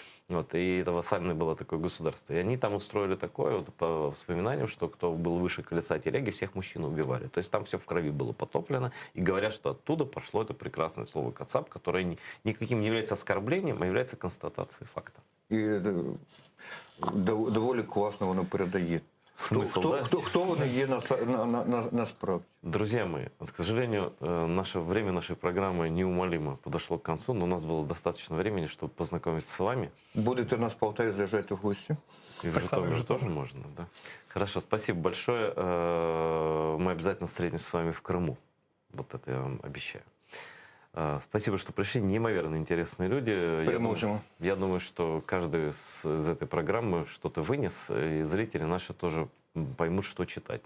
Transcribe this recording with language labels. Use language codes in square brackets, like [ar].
[ru] Вот, и это вассальное было такое государство. И они там устроили такое, вот, по вспоминаниям, что кто был выше колеса телеги, всех мужчин убивали. То есть там все в крови было потоплено. И говорят, что оттуда пошло это прекрасное слово «кацап», которое никаким не является оскорблением, а является констатацией факта. [uk] І доволі класно воно передає. Хто вони є насправді? [ru] Друзья мои, вот, к сожалению, наше время нашей программы неумолимо подошло к концу, но у нас было достаточно времени, чтобы познакомиться с вами. [uk] Будете нас в Полтаві заїжджати в гості? [ru] И в [uk] Так само [ru] Житомире [uk] в Житомир. [ru] тоже можно, да. Хорошо, спасибо большое. Мы обязательно встретимся с вами в Крыму. Вот это я вам обещаю. Спасибо, что пришли. Неимоверно интересные люди. [uk] Переможемо. [ru] Я думаю, что каждый из этой программы что-то вынес, и зрители наши тоже поймут, что читать.